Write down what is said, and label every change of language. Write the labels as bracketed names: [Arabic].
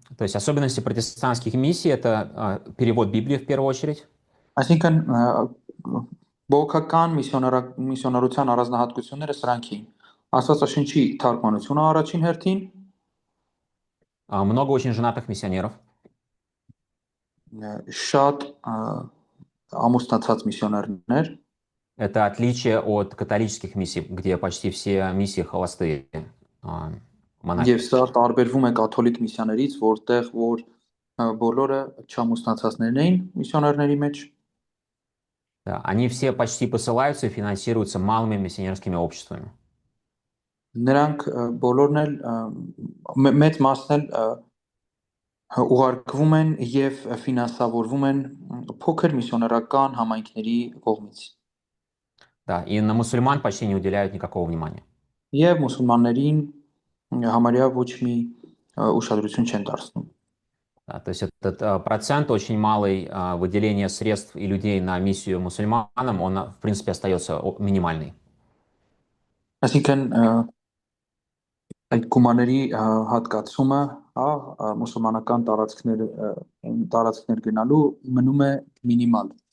[Russian] То есть особенности протестантских миссий это перевод Библии в первую очередь. [Armenian] Այսինքն բողոքական միսիոնարության առանձնահատկությունները սրանք էին։ Աստվածաշնչի թարգմանությունը առաջին հերթին, [Russian] много очень женатых миссионеров. [Armenian] Շատ ամուսնացած միսիոներներ, [Russian] Это отличие от католических миссий, где почти все миссии холостые монахи. [Armenian] Եվ սա տարբերվում է կաթոլիկ միսիաներից, որտեղ որ բոլորը չամուսնացածներն էին միսիոներների մեջ, [Russian] Да, они все почти посылаются и финансируются малыми миссионерскими обществами. [Armenian] նրանք բոլորն էլ մեծ մասն էլ ուղարկվում են եւ ֆինանսավորվում են փոքր միսիոներական համայնքների կողմից։ [Russian] Да, и на мусульман почти не уделяют никакого внимания. [Armenian] Եվ մուսուլմաններին համարյա ոչ մի ուշադրություն չեն դարձնում։ [Russian] Да, то есть этот процент очень малый выделения средств и людей на миссию мусульманам, он, в принципе, остается минимальный. [Armenian] Այսինքն այդ գումարների հատկացումը, մուսուլմանական տարածքներ գնալու մնում է մինիմալ։